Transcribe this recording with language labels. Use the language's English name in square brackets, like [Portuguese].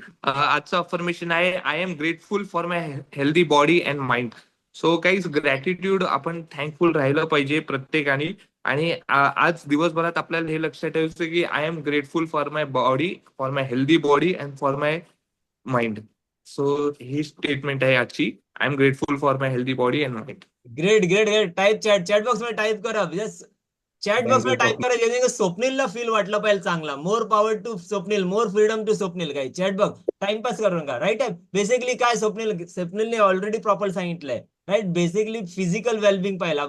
[Marathi] आजचं अफर्मेशन आहे, [English] I am grateful for my healthy body and mind. [Marathi] So काहीच gratitude, आपण थँकफुल राहिलं पाहिजे प्रत्येकाने. आणि आज दिवसभरात आपल्याला हे लक्षात ठेवायचं की [English] I am grateful for my body, for my healthy body and for my mind. [Marathi] So he statement आहे आजची. [English] I am grateful for my healthy body and mind. Great great great. [Marathi] Type chat box में type करा. Yes, chat box में type करा, जेणे स्वप्नीलला feel वाटलं पाहिजे चांगला. [English] more power to Swapnil, [Marathi] more freedom to Swapnil. काय चॅट बॉक्स टाइमपास करू नका, राईट आहे. बेसिकली काय स्वप्नीलने ऑलरेडी प्रॉपर सांगितलंय, राईट. बेसिकली फिजिकल वेलबिंग पाहिला.